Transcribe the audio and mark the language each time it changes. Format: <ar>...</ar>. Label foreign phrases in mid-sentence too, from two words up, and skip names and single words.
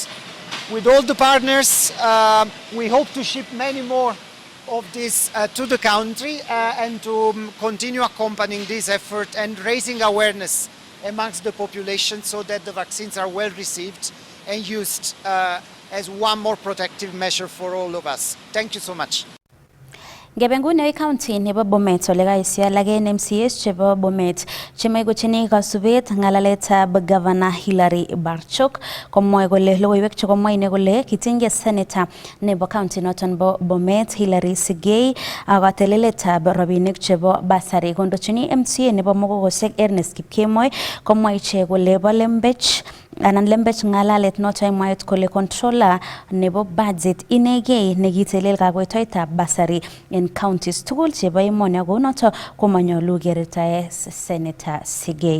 <en>With all the partners, we hope to ship many more of this to the country and to continue accompanying this effort and raising awareness amongst the population so that the vaccines are well received and used as one more protective measure for all of us. Thank you so much.</en> <kln>Ngebe nguni county nebo Bomet ole kaisia lage MCAs chebo Bomet chemai kochini kasubet ngalaletab Governor Hilary Barchok komwoe kole logoiwek chekomwa ine kole kitinge senator nebo county noton bo Bomet Hilary Sigei akateleletab rabinik chebo basari kondochini MCA nebo Mogogosiek Ernest Kipkemoi komwa ichek kole bo lembech anan lembech ngalalet noton mwaet kole controller nebo budget inegei nekitelel kakoitoetab basari en counties tugul chebo emoni ako noton komanyolu kertae Senator Sigei.</kln>